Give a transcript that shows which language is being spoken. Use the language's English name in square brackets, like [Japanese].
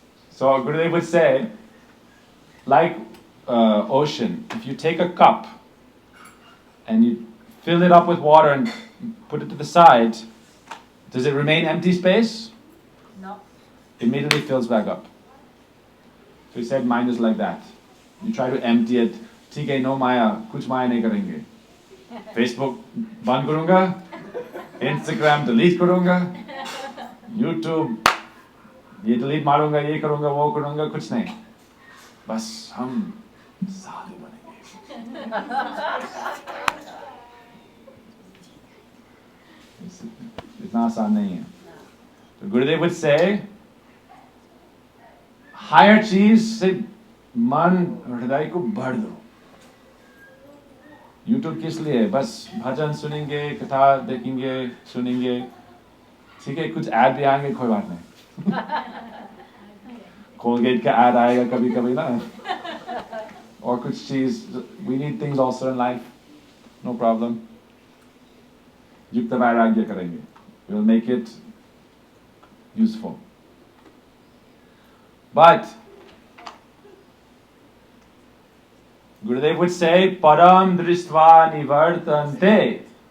[English] So Gurudev would say, like ocean, if you take a cup and you fill it up with water and put it to the side, does it remain empty space? No. Immediately fills back up. So he said, mind is like that. You try to empty it. [Hindi] ठीक है, no maya, कुछ माया नहीं करेंगे. Facebook बंद करूँगा, Instagram delete करूँगा, YouTube ये delete मारूँगा, ये करूँगा, वो करूँगा, कुछ नहीं. बस हम साधु बनेंगे. इतना आसान नहीं है. [English] So Gurudev would say, [Hindi] higher चीज से मन हृदय को भर दो. YouTube किस लिए? बस भजन सुनेंगे, कथा देखेंगे, सुनेंगे. ठीक है, कुछ ऐड भी आएंगे, कोई बात नहीं. कोलगेट का ऐड आएगा कभी कभी ना, और कुछ चीज. [English] We need things also in life. No problem. [Hindi] युक्त वैराग्य करेंगे. [English] We will make it useful. But Gurudev would say, Param Drishtva Nivartante.